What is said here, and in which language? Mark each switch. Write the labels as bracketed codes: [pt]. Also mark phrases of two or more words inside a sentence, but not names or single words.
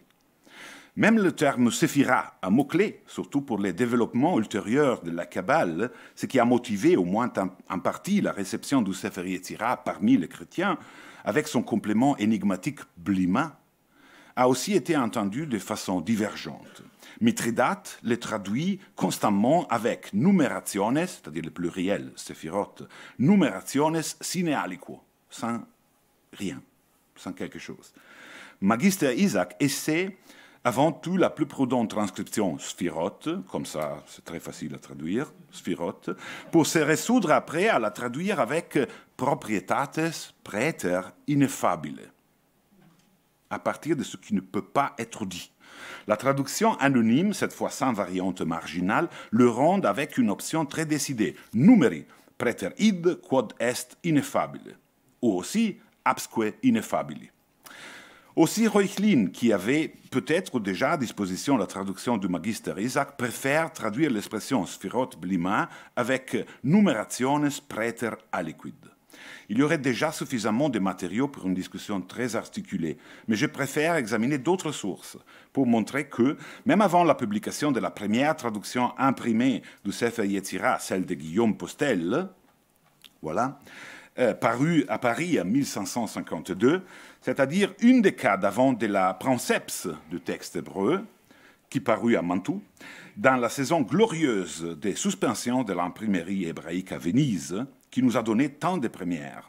[fr] Même le terme séphira a mot-clé, surtout pour les développements ultérieurs de la Kabbale, ce qui a motivé au moins en partie la réception du Sefer Yetzirah parmi les chrétiens, avec son complément énigmatique blima, a aussi été entendu de façon divergente. Mithridate les traduit constamment avec numerationes, c'est-à-dire le pluriel, [la] séphirot, numerationes sine aliquo, [fr] sans rien, sans quelque chose. Magister Isaac essaie avant tout la plus prudente transcription sphirot, comme ça c'est très facile à traduire, sphirot, pour se résoudre après à la traduire avec [la] proprietates praeter ineffabile, [fr] à partir de ce qui ne peut pas être dit. La traduction anonyme, cette fois sans variante marginale, le rend avec une option très décidée, [la] numeri, praeter id quod est ineffabile, [fr] ou aussi [la] absque ineffabili. [fr] Aussi, Reuchlin, qui avait peut-être déjà à disposition la traduction du Magister Isaac, préfère traduire l'expression Sphirot Blima avec [la] numerationes praeter aliquid. [fr] Il y aurait déjà suffisamment de matériaux pour une discussion très articulée, mais je préfère examiner d'autres sources pour montrer que, même avant la publication de la première traduction imprimée du Sefer Yetzira, celle de Guillaume Postel, voilà, paru à Paris en 1552, c'est-à-dire une décade avant de la princeps du texte hébreu, qui parut à Mantoue, dans la saison glorieuse des suspensions de l'imprimerie hébraïque à Venise, qui nous a donné tant de premières.